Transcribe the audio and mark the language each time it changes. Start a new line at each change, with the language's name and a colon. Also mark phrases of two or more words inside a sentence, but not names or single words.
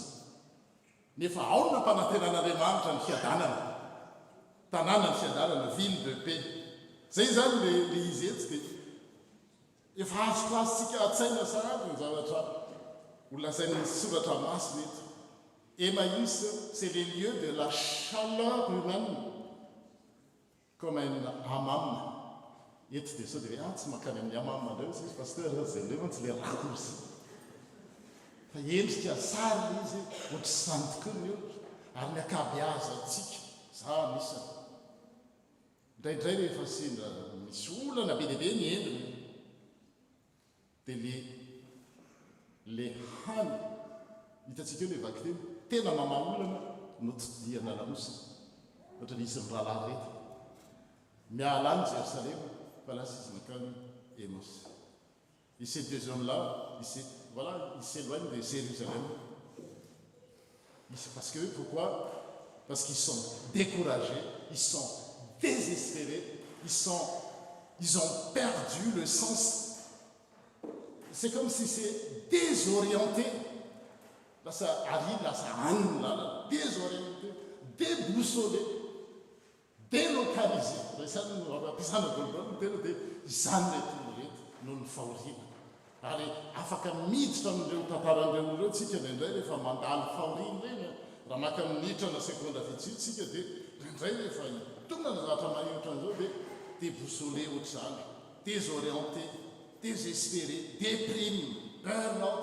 Malagasy: Nefa ao na mpanantenan'Andriamanitra ny fiadanana, tanàna ny fiadanana,
French: ville de paix.
Malagasy: Zay zany le izy eto dia efa azoko azontsika atsaina sahady ny zavatra holazain'ny soratra masina eto.
French: Emmaüs, c'est les lieux de la chaleur humaine comme un hammam.
Malagasy: Eto dia sao dia tsy makany amin'ny hammam andreo izy pasteur zay ndreo mantsy
French: le raccourci
Malagasy: fa endrika sary izy ohatry zany tokoa ny olona ary ny akabeaza atsika za misy indraindray rehefa sendra misy olana be dia be ny endriny dia le hany hitatsika eo le vaky teny tena mamaolana no todiana lamosina ohatra ny isin'ny rahalahy reto miala any Jerosalema fa
French: là c'est une Emmaüs. Et ces deux hommes-là, ils s'éloignent de Jérusalem. Parce que, pourquoi? Parce qu'ils sont découragés, ils sont désespérés, ils ont perdu le sens. C'est comme si c'est désorienté. Là, ça arrive, là, ça arrive, là, désorienté, déboussolé, délocalisé.
Malagasy: Zany no ampiasana gologolo tena dia izany le tony reto noho ny fahoriana. Ary afaka miditra amin'ireo tantaran'ireo ireo tsika indraindray rehefa mandalo fahoriana reny. Raha maka minitra na sekonda vitsy tsika dia indraindray rehefa hitonana zavatra mahinitra an'izao dia déboussolé ohatr'izany,
French: désorienté, désespéré, déprime, burn-out.